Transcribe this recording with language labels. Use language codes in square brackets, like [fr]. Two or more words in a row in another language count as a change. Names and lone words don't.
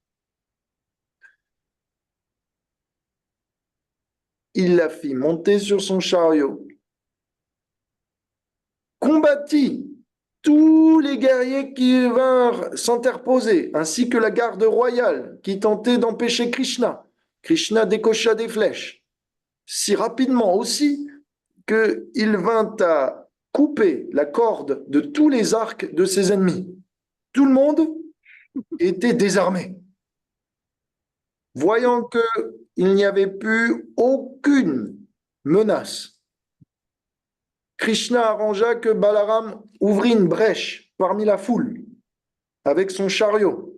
[fr] Il la fit monter sur son chariot, combattit tous les guerriers qui vinrent s'interposer, ainsi que la garde royale qui tentait d'empêcher Krishna. Krishna décocha des flèches, si rapidement aussi qu'il vint à couper la corde de tous les arcs de ses ennemis. Tout le monde était désarmé. Voyant qu'il n'y avait plus aucune menace, Krishna arrangea que Balaram ouvrit une brèche parmi la foule avec son chariot.